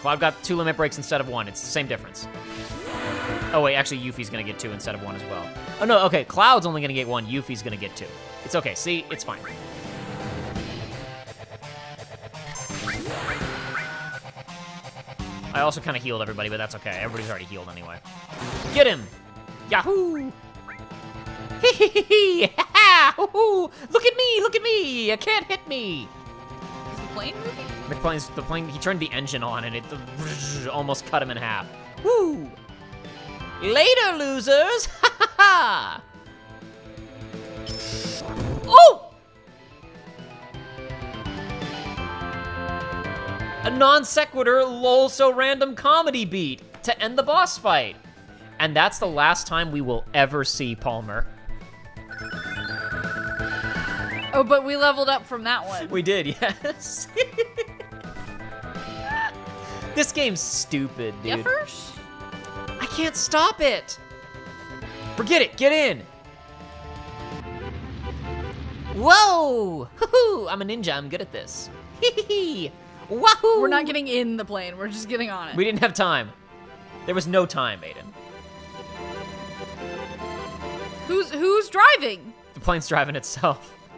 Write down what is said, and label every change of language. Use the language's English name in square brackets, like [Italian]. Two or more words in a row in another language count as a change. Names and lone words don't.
[English] Cloud got 2 limit breaks instead of 1, it's the same difference. Oh wait, actually Yuffie's gonna get 2 instead of 1 as well. Oh no, okay, Cloud's only gonna get 1, Yuffie's gonna get 2. It's okay, see, it's fine. I also kind of healed everybody, but that's okay. Everybody's already healed anyway. Get him! Yahoo! Hee hee hee hee! Ha ha! Look at me! Look at me! You can't hit me! Is the plane moving? The plane, he turned the engine on and it almost cut him in half. Woo! Later, losers! Ha ha ha! Oh! A non sequitur lol so random comedy beat to end the boss fight. And that's the last time we will ever see Palmer. Oh, but we leveled up from that one. We did, yes. This game's stupid, dude. Yeah, first? I can't stop it. Forget it, get in. Whoa! Hoo-hoo! I'm a ninja, I'm good at this. Hee-hee-hee! Wahoo! We're not getting in the plane, we're just getting on it. We didn't have time. There was no time, Aidan. Who's driving? The plane's driving itself.